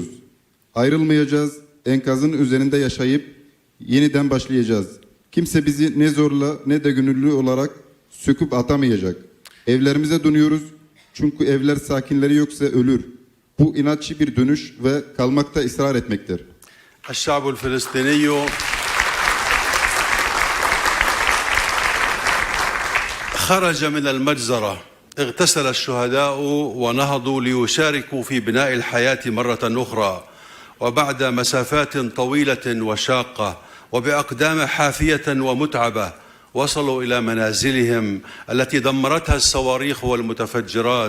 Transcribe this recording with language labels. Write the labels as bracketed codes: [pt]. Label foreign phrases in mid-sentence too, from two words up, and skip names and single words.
[tr] Ayrılmayacağız. Enkazın üzerinde yaşayıp yeniden başlayacağız. Kimse bizi ne zorla ne de gönüllü olarak söküp atamayacak. Evlerimize dönüyoruz. Çünkü evler sakinleri yoksa ölür. Bu inatçı bir dönüş ve kalmakta ısrar etmektir. [ar] الشعب الفلسطيني خرج من المجزرة، اغتسل الشهداء ونهضوا ليشاركوا في بناء الحياة مرة أخرى، وبعد مسافات طويلة وشاقة وبأقدام حافية ومتعبة وصلوا إلى منازلهم التي دمرتها الصواريخ والمتفجرات.